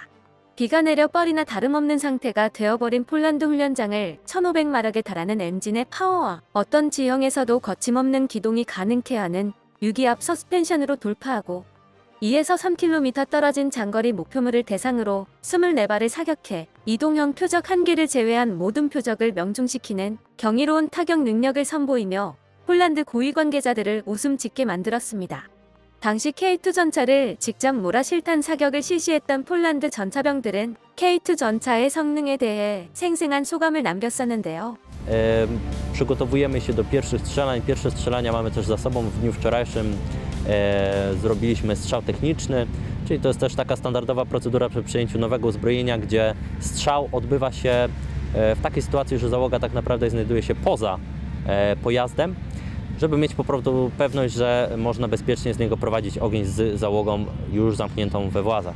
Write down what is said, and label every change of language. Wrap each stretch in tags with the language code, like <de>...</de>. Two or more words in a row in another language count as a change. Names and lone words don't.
<ko>비가 내려 뻘이나 다름없는 상태가 되어버린 폴란드 훈련장을 1500마력에 달하는 엔진의 파워와 어떤 지형에서도 거침없는 기동이 가능케 하는 유기압 서스펜션으로 돌파하고 2에서 3km 떨어진 장거리 목표물을 대상으로 24발을 사격해 이동형 표적 1개를 제외한 모든 표적을 명중시키는 경이로운 타격 능력을 선보이며 폴란드 고위 관계자들을 웃음 짓게 만들었습니다. 당시 K2 전차를 직접 몰아 실탄 사격을 실시했던 폴란드 전차병들은 K2 전차의 성능에 대해 생생한 소감을 남겼었는데요.</ko> <pl>Przygotowujemy się do pierwszych strzelań. Pierwsze strzelania mamy też za sobą. W dniu wczorajszym zrobiliśmy strzał techniczny, czyli to jest też taka standardowa procedura przy przyjęciu nowego uzbrojenia, gdzie strzał odbywa się w takiej sytuacji, że załoga tak naprawdę znajduje się poza pojazdem, żeby mieć po prostu pewność, że można bezpiecznie z niego prowadzić ogień z załogą już zamkniętą we włazach.</pl>